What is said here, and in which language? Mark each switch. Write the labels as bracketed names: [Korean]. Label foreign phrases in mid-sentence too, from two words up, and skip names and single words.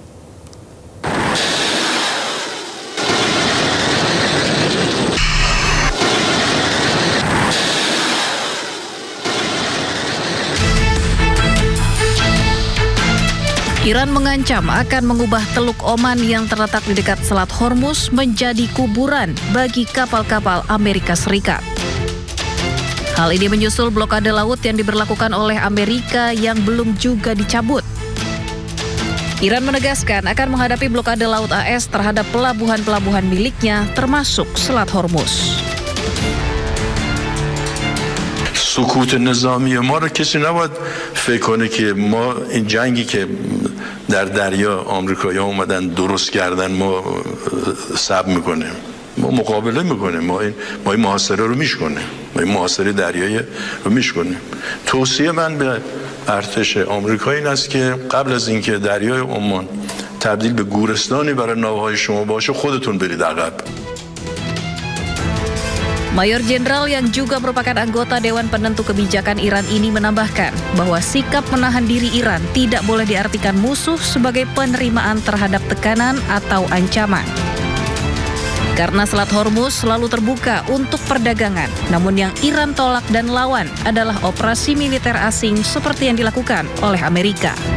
[Indonesian] Iran mengancam akan mengubah Teluk Oman yang terletak di dekat Selat Hormuz menjadi kuburan bagi kapal-kapal Amerika Serikat. Hal ini menyusul blokade laut yang diberlakukan oleh Amerika yang belum juga dicabut. Iran menegaskan akan menghadapi blokade laut AS terhadap pelabuhan-pelabuhan miliknya termasuk Selat Hormuz. [Persian] سکوت نظامی ما رو کسی نباید فکر کنه که ما این جنگی که در دریا آمریکایی‌ها اومدن درست کردن ما صبر میکنیم. ما مقابله میکنیم. ما این محاصره رو میشکنیم. ما این محاصره دریایی رو میشکنیم. توصیه من به ارتش آمریکایی این است که قبل از اینکه دریای عمان تبدیل به گورستانی برای ناوهای شما باشه خودتون برید عقب. [Indonesian] Mayor Jenderal yang juga merupakan anggota Dewan Penentu Kebijakan Iran ini menambahkan bahwa sikap menahan diri Iran tidak boleh diartikan musuh sebagai penerimaan terhadap tekanan atau ancaman. Karena Selat Hormuz selalu terbuka untuk perdagangan, namun yang Iran tolak dan lawan adalah operasi militer asing seperti yang dilakukan oleh Amerika.